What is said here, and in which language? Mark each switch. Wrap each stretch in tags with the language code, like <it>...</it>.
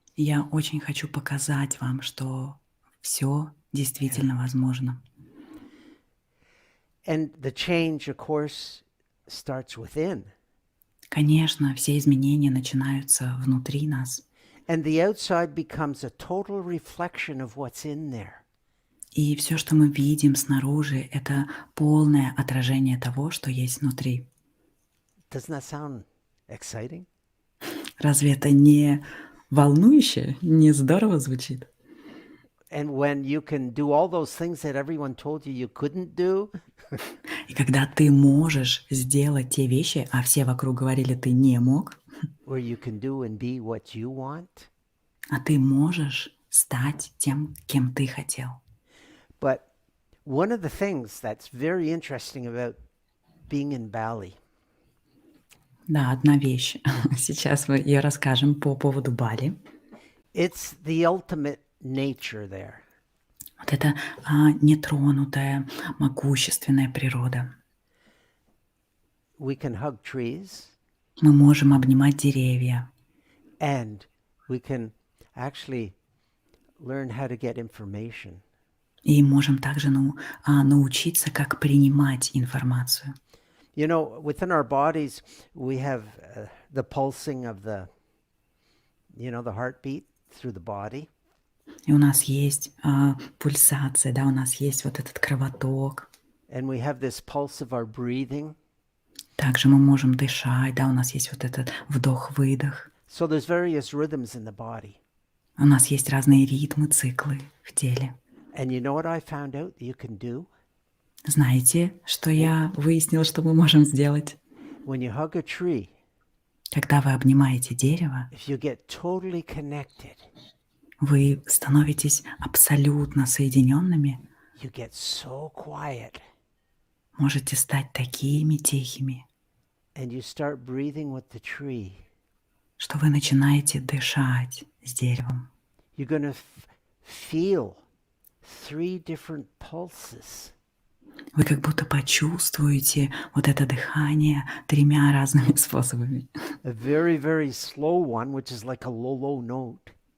<ru>Я очень хочу показать вам, что все действительно возможно.</ru> <en>And the change, of course, starts within.</en> <ru>Конечно, все изменения начинаются внутри нас.</ru> <en>And the outside becomes a total reflection of what's in there.</en> <ru>И все, что мы видим снаружи, это полное отражение того, что есть внутри.</ru> <en>Doesn't that sound exciting?</en> <ru>Разве это не волнующе, не здорово звучит?</ru> <en>And when you can do all those things that everyone told you couldn't do.</en> <ru>И когда ты можешь сделать те вещи, а все вокруг говорили, ты не мог,</ru> <en>Where you can do and be what you want.</en> <ru>а ты можешь стать тем, кем ты хотел.</ru> <en>But one of the things that's very interesting about being in Bali.</en> <ru>Да, одна вещь. Сейчас мы ее расскажем по поводу Бали.</ru> <en>It's the ultimate nature there.</en> <ru>Вот это нетронутая, могущественная природа.</ru> <en>We can hug trees.</en> <ru>Мы можем обнимать деревья.</ru> <en>And we can actually learn how to get information.</en> <ru>И можем также научиться, как принимать информацию.</ru> <en>You know, within our bodies, we have the pulsing of the heartbeat through the body.</en> <ru>И у нас есть пульсация, да, у нас есть вот этот кровоток.</ru> <en>And we have this pulse of our breathing.</en> <ru>Также мы можем дышать, да, у нас есть вот этот вдох-выдох.</ru> <en>So there's various rhythms in the body.</en> <ru>У нас есть разные ритмы, циклы в теле.</ru> <en>And you know what I found out that you can do?</en> <ru>Знаете, что я выяснила, что мы можем сделать?</ru> <en>When you hug a tree,</en> <ru>Когда вы обнимаете дерево,</ru> <en>if you get totally connected,</en> <ru>вы становитесь абсолютно соединенными,</ru> <en>you get so quiet.</en> <ru>можете стать такими тихими,</ru> <en>And you start breathing with the tree.</en> <ru>что вы начинаете дышать с деревом.</ru> <en>You're going to feel 3 different pulses.</en> <ru>Вы как будто почувствуете вот это дыхание 3 разными способами.</ru> <en>A very, very slow one, which is like a low, low note.</en>